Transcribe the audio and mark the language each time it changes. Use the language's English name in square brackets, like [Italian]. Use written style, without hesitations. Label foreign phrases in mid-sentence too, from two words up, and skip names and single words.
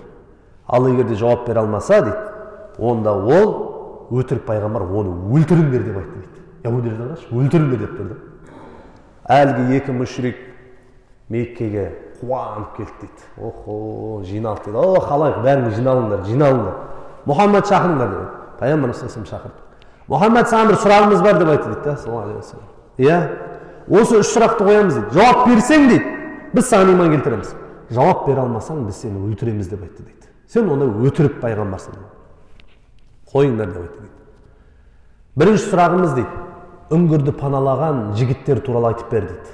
[Kazakh] Ал егер де жауап бере алмаса дейді, онда ол өтірік пайғамбар, оны өлтіріңдер деп айтты дейді. Яһудилерден қарашы, өлтіріңдер деп берді. Әлгі 2 мүшрик Меккеге қуанып келді дейді. Охо, жиналды дейді. О, халайық, бәріңіз жиналыңдар. Мұхаммед шақырыңдар дейді. [Arabic] Пайғамбар صلى الله عليه وسلم шақырды. [Kazakh] Мұхаммед, саған бір сұрағымыз бар деп айтты дейді. [Arabic] صلى الله عليه وسلم. [Kazakh] Иә, осы 3 сұрақты қоямыз дейді. Жауап берсең дейді, біз саған иман келтіреміз. Жауап бере алмасаң, біз сені өлтіреміз деп айтты дейді. Сен онда өтірік пайғамбарсың. Қойыңдар деп айтты дейді. Бірінші сұрағымыз дейді, үңгірді паналаған жігіттер туралы айтып бер дейді.